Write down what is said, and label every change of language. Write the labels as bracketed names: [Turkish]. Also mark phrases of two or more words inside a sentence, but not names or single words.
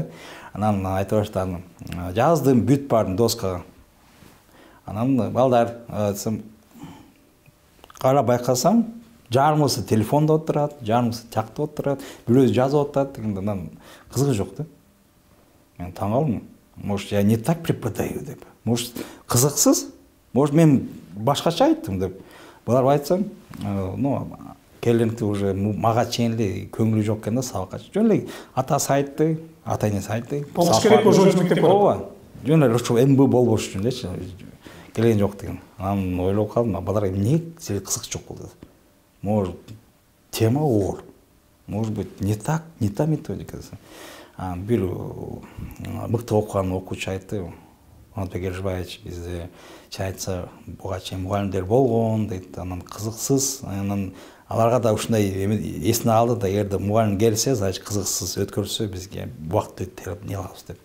[Kyrgyz] Анан айтып баштадым. Жаздым, бүт бардым доскага. Анан балдар, кара байкасам, жарымысы телефонда отурат, жарымысы такта отурат, бирөөсү жазып атат дегенде анан кызыгы жок да. Мен таң калдым. [Russian] Может, я не так преподаю деп. [Kyrgyz] Может, кызыксыз? Может, мен башкача айттым деп. Булар айтсам, келинти уже мага чейин эле көңүлү жок экен да сабакка. Жөн эле атасы айтты, ата-энеси айтты. Болуш керек ошо мектепте. Ооба. Жөн эле ушу МБ болбош үчүн элечи. Келген жок деген. Анан ойлоп калдым, балдар эмне кызык жок болду. Может, тема оор. [Russian] Может быть, не та методика. [Kyrgyz] Бир мыкты окуган окуучу айтты. Онтбек Эржибаевич бизде чайтса буга чейин мугалимдер болгон дейт. Анан кызыксыз, анан аларга да ушундай эсине алды да, эгерде мугалим келсе, значит кызыксыз өткөрсө бизге убакыт өтүп не кылабыз деп.